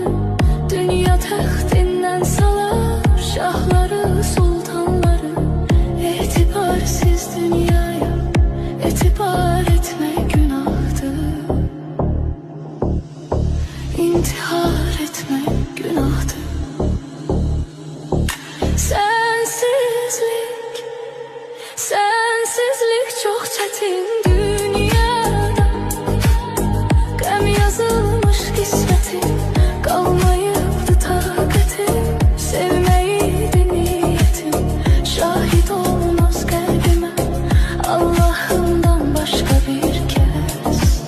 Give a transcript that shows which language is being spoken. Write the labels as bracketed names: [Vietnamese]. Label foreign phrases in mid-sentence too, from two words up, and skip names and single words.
[Azerbaijani] Dünya taxtinden salar şahları sultanları, etibarsiz dünyaya etibar etme günahtır, intihar etme günahtır. [Turkish] Sensizlik çok çetin dünyada, [Azerbaijani] qəm yazılmış qismətim, qalmayıbdı taqətim. Sevməyiydi niyyətim, şahid olmaz qəlbimə Allahımdan başqa bir kəs.